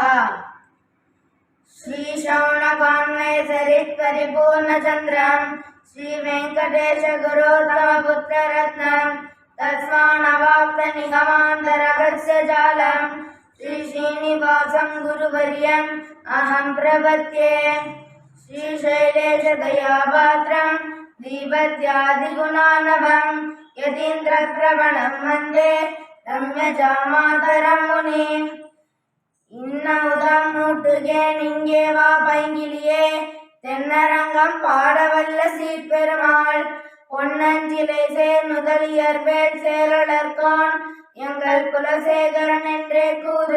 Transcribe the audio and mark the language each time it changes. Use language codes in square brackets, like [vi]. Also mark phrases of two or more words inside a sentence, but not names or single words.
[sa] श्री श्रवणकान्वय सरित परिपूर्ण चंद्रम श्री वेंकटेश गुरुतमपुत्र रत्नम तस्मानवाप्त निगमांतर रहस्य जालम श्री श्रीनिवासं गुरुवर्यं अहं प्रपद्ये। श्री शैलेश दयापात्रं दीपत्यादिगुणानभं यतीन्द्रप्रवणं वन्दे रम्यजामातरं मुनिम्। [ta] இன்னமுதம் மூட்டுகேன் இங்கே வா பைங்கிலியே தென்னரங்கம் பாடவல்ல சீர்பெருமாள் பொன்னஞ்சிலை சேர் முதலியர் வேள் சேரலர்கோன் எங்கள் குலசேகரன் என்றே கூறு.